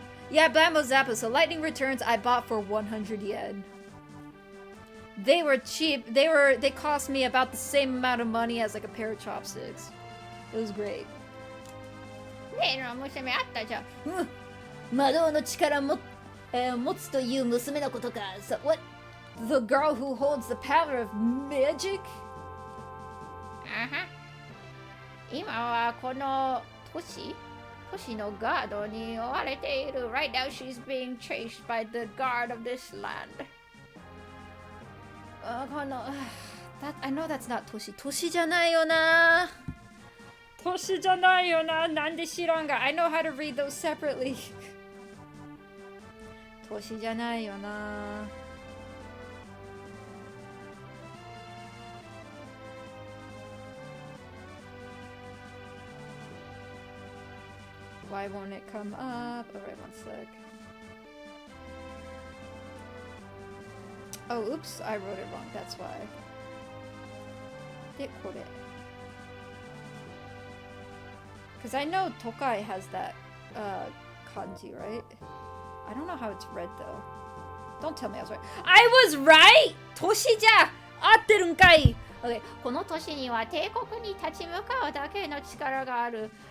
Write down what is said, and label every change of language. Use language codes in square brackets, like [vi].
[en] Yeah, Blammo Zappa. So Lightning Returns I bought for 100 yen. They were cheap. They cost me about the same amount of money as like a pair of chopsticks. It was great. [ja] 例の娘あったじゃん魔導の力持つという娘のことか。 [en] So what? The girl who holds the power of magic? [ja] 今はこの都市のガードに追われている [en] Right now she's being chased by the guard of this land. I know that's not [ja] 都市じゃないよな。都市じゃないよな。なんで知らんが。 [en] I know how to read those separately. [ja] 都市じゃないよな。 [en] Why won't it come up? Alright, one sec. Oh, oops, I wrote it wrong, that's why. Because I know Tokai has that kanji, right? I don't know how it's read though. Don't tell me I was right. I was right! [ja] 都市じゃ合ってるんかい Okay, この都市には帝国に立ち向かうだけの力がある。